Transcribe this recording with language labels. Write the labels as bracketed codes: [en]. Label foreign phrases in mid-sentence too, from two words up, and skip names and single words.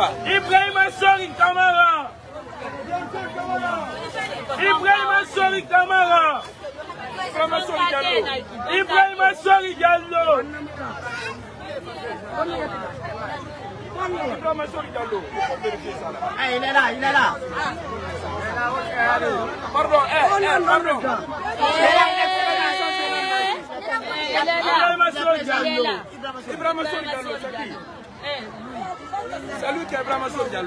[fr] Ibrahim Sori Camara. Ibrahim Sori Camara. Ibrahim Sori Diallo. Ibrahim Sori Diallo. Il est là, il est là. Pardon, pardon. Ibrahim Sori Diallo. Ibrahim Sori Diallo, c'est qui? Salut, Ibrahim Sori Diallo.